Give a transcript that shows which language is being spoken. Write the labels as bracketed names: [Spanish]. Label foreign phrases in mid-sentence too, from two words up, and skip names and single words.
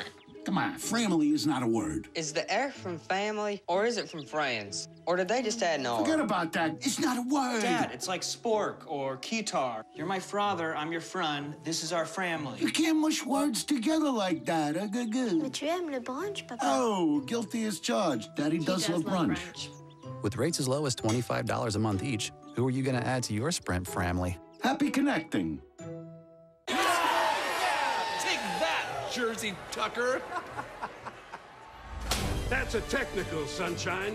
[English] Come on, family is not a word. Is the F from family, or is it from friends? Or did they just add an R? Forget about that. It's not a word. Dad, it's like spork or keytar. You're my father, I'm your friend. This is our family. You can't mush words together like that. [French] Mais tu aimes le brunch, papa? [English] Oh, guilty as charged. Daddy does love brunch. With rates as low as $25 a month each, who are you going to add to your Sprint family? Happy connecting. Take that, Jersey Tucker. That's a technical, sunshine.